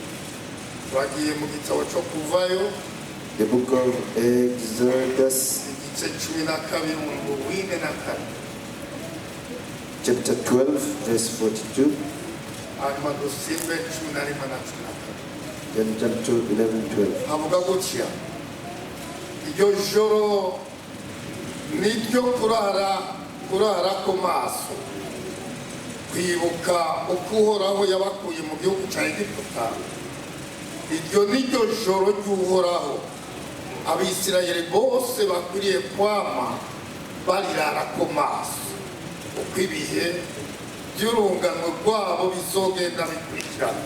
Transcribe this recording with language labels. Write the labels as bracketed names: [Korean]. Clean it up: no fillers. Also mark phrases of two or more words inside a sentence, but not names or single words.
[English] The book of Exodus chapter 12 verse 42. Then jump to 11:12. [Rundi] Iryo joro niryo kurara ku maso kwibuka uko Uhoraho yabakuye mu gihugu cya Egiputa. Iryo niryo joro ry'Uhoraho Abisirayeli bose bakwiriye kwama barirara ku maso uko ibihe by'urungano rwabo bizogenda bikurikirana.